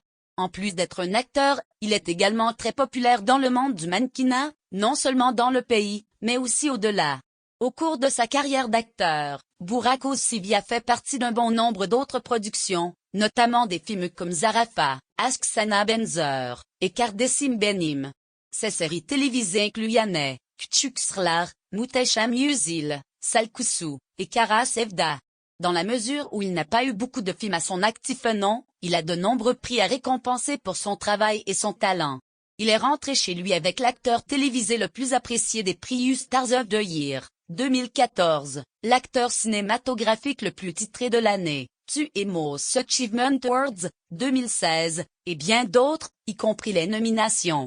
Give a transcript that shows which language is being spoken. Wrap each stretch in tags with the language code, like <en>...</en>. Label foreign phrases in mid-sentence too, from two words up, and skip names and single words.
<fr>En plus d'être un acteur, il est également très populaire dans le monde du mannequinat, non seulement dans le pays, mais aussi au-delà. Au cours de sa carrière d'acteur, Burak Özçivit a fait partie d'un bon nombre d'autres productions, notamment des films comme Zarafa, Aşk Sana Benzer, et Kardeşim Benim. Ses séries télévisées incluent Yane, Küçük Sırlar, Muhteşem Yüzyıl, Salkusu, et Kara Sevda. Dans la mesure où il n'a pas eu beaucoup de films à son actif nom, il a de nombreux prix à récompenser pour son travail et son talent. Il est rentré chez lui avec l'acteur télévisé le plus apprécié des prix Stars of the Year, 2014, l'acteur cinématographique le plus titré de l'année, TU Most Achievement Awards, 2016, et bien d'autres, y compris les nominations.</fr>